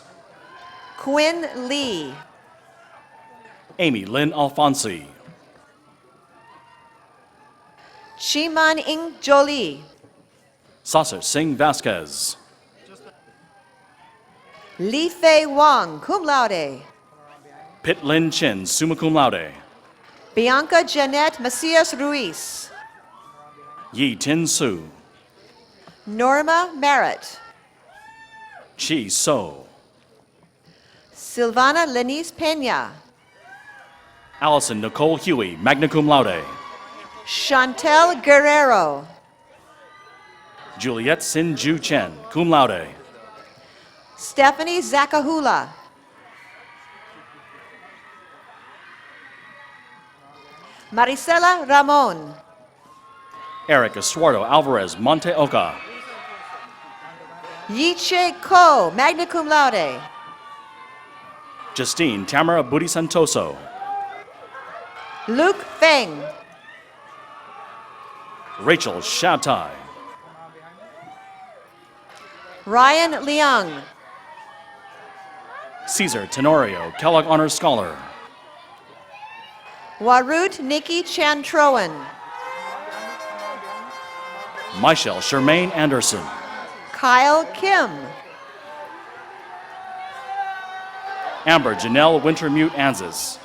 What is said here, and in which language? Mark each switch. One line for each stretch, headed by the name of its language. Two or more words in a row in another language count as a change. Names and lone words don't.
English: Quinn Lee. Amy Lynn Alfonsi. Chiman Ing Jolie. Sasser Singh Vasquez. Li Fei Wang,
Latin: cum laude.
English: Pit Lin Chin,
Latin: summa cum laude.
English: Bianca Jeanette Macias Ruiz. Yi Tin Su. Norma Merritt. Chi So. Silvana Lenice Pena. Allison Nicole Huey,
Latin: magna cum laude.
English: Chantel Guerrero. Juliette Sin Ju Chen,
Latin: cum laude.
English: Stephanie Zakahula. Maricela Ramon. Eric Estuardo Alvarez Monte Oca. Yiche Ko,
Latin: magna cum laude.
English: Justine Tamara Budi Santoso. Luke Feng. Rachel Shatai. Ryan Leung. Caesar Tenorio, Kellogg Honors Scholar. Warut Nikki Chantroen. Michelle Shermaine Anderson. Kyle Kim. Amber Janelle Wintermute Anzis.